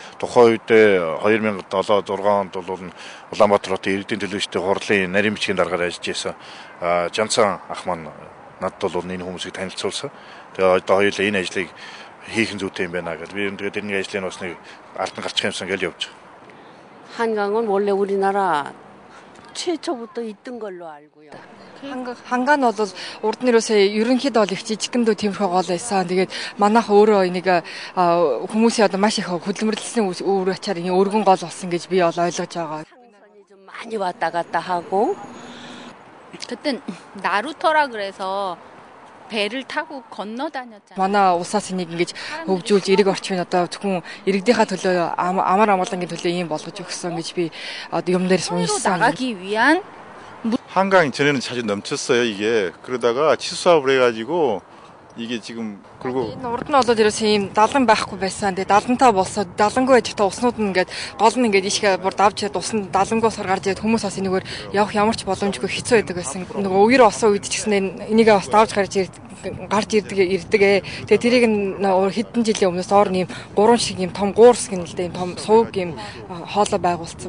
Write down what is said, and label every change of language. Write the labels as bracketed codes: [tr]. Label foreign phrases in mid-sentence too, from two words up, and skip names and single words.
[mn] Тухайн үед 2007-6 онд бол Улаанбаатар хотын иргэдийн төлөөлөлтийн хурлын нарийн бичгийн даргаар ажиллаж байсан. Жанцан ах маань надад бол энэ хүмүүсийг танилцуулсан. Тэгээ одоо хоёулаа энэ ажлыг хийх зүйтэй юм байна гэж. Би тэгээд энэ ажлын бас нэг ард нь гарчих юмсан гэж явж байгаа. [ko] 한강은 원래 우리나라 최초부터 있던 걸로 알고요. [mn] 한강 бол урд нь юусаа ерөнхийдөө бол их жижигхэндөө тиймэрхүү гол байсан. Тэгээд манайх өөрөө энийг хүмүүсийн одоо маш их хөдөлмөрлөсөн өөр ачаар энэ өргөн гол болсон гэж би бол ойлгож байгаа. [ko] 상선이 좀 많이 왔다 갔다 하고 그땐 나루터라 그래서 배를 타고 건너 다녔잖아요. [mn] манай улсаас энийг ингэж хөгжүүлж эрэг орчмын одоо зөвхөн иргэдийнхаа төлөө амар амгалангийн төлөө ийм болгож өгсөн гэж би юм дээр уншсан. [ko] 나가기 위한 한강이 전에는 자주 넘쳤어요, 이게. 그러다가 치수사업을 해가지고 이게 지금 그리고 [mn] энэ урд нь болоод ерөөсөө ийм далан байхгүй байсан. Тэгээ далантаа болсоод далангүй байж та уснууд нь ингээд гол нь ингээд ишгээ бүр давж чад усны далангуус гарч ирээд хүмүүс бас энэгээр явах ямар ч боломжгүй хэцүү байдаг байсан. Нөгөө үер осон үед ч гэсэн энийг бас давж гарч ирдэг. Тэгээ тэрийг хэдэн жилийн өмнөөс ор нэм 3 шиг ийм том гуурс гэнэ л дээ ийм том сувг ийм хоолой байгуулсан.